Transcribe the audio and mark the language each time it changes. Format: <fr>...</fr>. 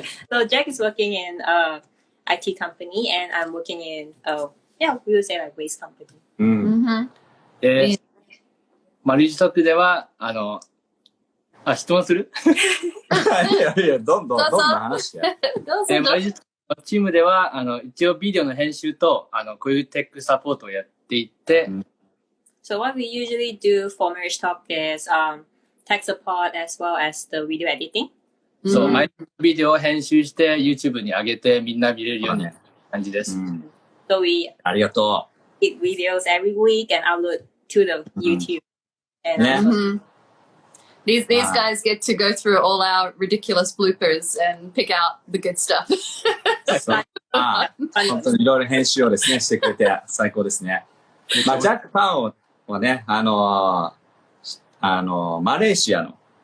<en>So Jack is working in IT company, and I'm working in we would say like waste company.</en> <ja>で、マリージトークでは質問する？いや、どんどん話して。マリージトークチームでは一応ビデオの編集とこういうテックサポートをやっていて。</ja> <en>So what we usually do for marriage talk is tech support as well as the video editing.</en> <ja>そう、毎日ビデオを編集して YouTube に上げてみんな見れるような感じです。</ja> <en>So we</en> <ja>ありがとう。</ja> <en>edit videos every week and upload to the YouTube. And These guys get to go through all our ridiculous bloopers and pick out the good stuff.</en> <ja>本当にいろいろ編集をですね、してくれて最高ですね。まあ、ジャック・パンはね、マレーシアの。</ja>